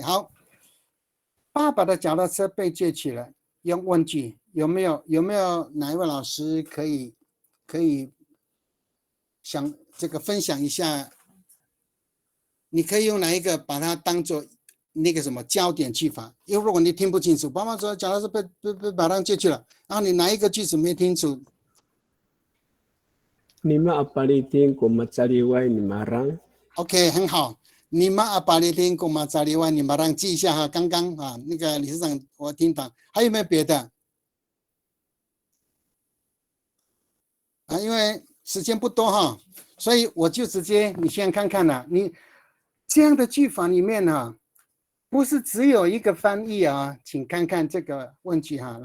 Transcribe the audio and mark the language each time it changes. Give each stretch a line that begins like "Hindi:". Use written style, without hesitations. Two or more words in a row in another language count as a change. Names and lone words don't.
Chinese: 好，爸爸的脚踏车被借去了，用问句有没有哪一位老师可以想这个分享一下？你可以用哪一个把它当做那个什么焦点句法？因为如果你听不清楚，爸爸说脚踏车被把它借去了，然后你哪一个句子没听楚？
Amis: Lima apalitin ko matsaliway ni marang. OK，
Chinese: 很好。
Amis: Lima apalitin ko matsaliway ni marang，
Chinese: 记一下哈。刚刚啊，那个理事长我听到，还有没有别的？啊，因为时间不多哈，所以我就直接你先看看了。你这样的句法里面哈，不是只有一个翻译啊，请看看这个问句哈。